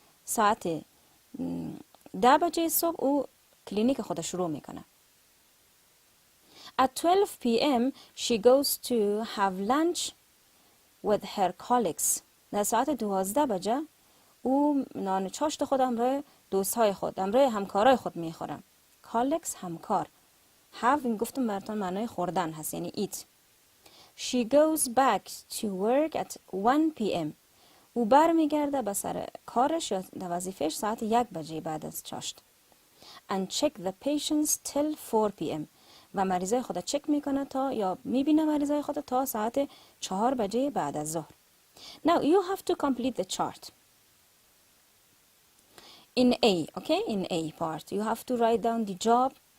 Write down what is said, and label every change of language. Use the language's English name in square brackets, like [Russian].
[Persian] ساعت 10 بجه صبح او کلینیک خودش شروع میکنه. [English] At 12 p.m. she goes to have lunch with her colleagues. [Persian] در ساعت 12 بجه او نان چاشت خود همراه دوستهای خود همراه همکارای خود میخوره. colleagues همکار. have این گفتم براتون معنای خوردن هست یعنی eat. [English] She goes back to work at 1 p.m. [Persian] او برمیگرده به سر کارش یا وظیفهش ساعت 1 بجه بعد از چاشت. [English] And check the patients till 4 p.m. [Persian] و مریضای خود چک میکنه تا یا میبینه مریضای خود تا ساعت 4 بجه بعد از ظهر. [English] Now you have to complete the chart. In A, okay, in A part, you have to write down the job.